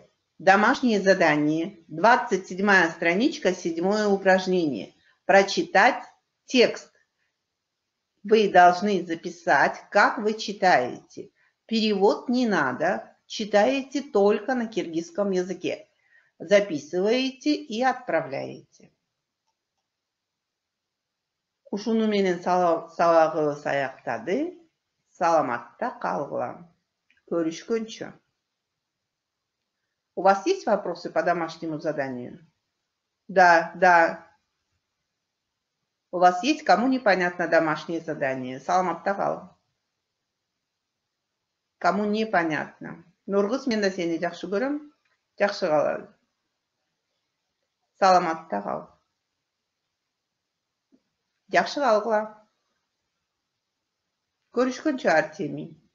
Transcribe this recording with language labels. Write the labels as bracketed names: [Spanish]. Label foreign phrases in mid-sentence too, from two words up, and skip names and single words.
[Russian] Домашнее задание, 27-я страничка, 7-е упражнение. Прочитать текст. Вы должны записать, как вы читаете. Перевод не надо, читаете только на киргизском языке. Записываете и отправляете. [Kyrgyz] Ушуну менен сабагыбыз аяктады. Саламатта калгыла. Көрүшкөнчө. [Russian] У вас есть вопросы по домашнему заданию? Да. У вас есть, кому непонятно домашнее задание? [Kyrgyz] Саламатта кал. [Russian] Кому непонятно? [Kyrgyz] Нургыз, мен да сени жакшы көрөм. Жакшы калалы. Саламатта кал. Жакшы калгыла. Көрүшкөнчө, Артемий.